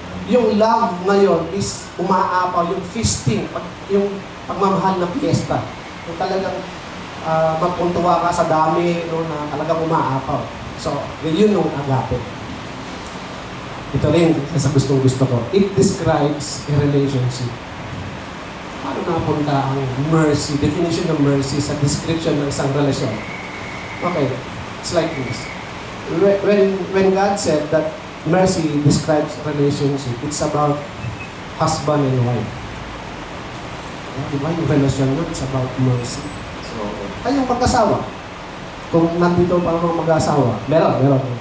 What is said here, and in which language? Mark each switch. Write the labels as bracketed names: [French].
[Filipino] Yung love ngayon is umaapaw, yung feasting, yung pagmamahal ng fiesta. Yung talagang magpuntuwa ka sa dami, no, na talagang umaapaw. So, yun yung agape. Ito rin, sa gustong-gusto ko. [English] It describes a relationship. [Filipino] Paano napunta ang mercy, definition ng mercy sa description ng isang relasyon? [English] Okay, it's like this. When God said that mercy describes relationship, it's about husband and wife. [Filipino] Diba? Yung relasyon nun, [English] it's about mercy. [Filipino] So, kayong mag-asawa, kung nandito pa mga mag-asawa, meron.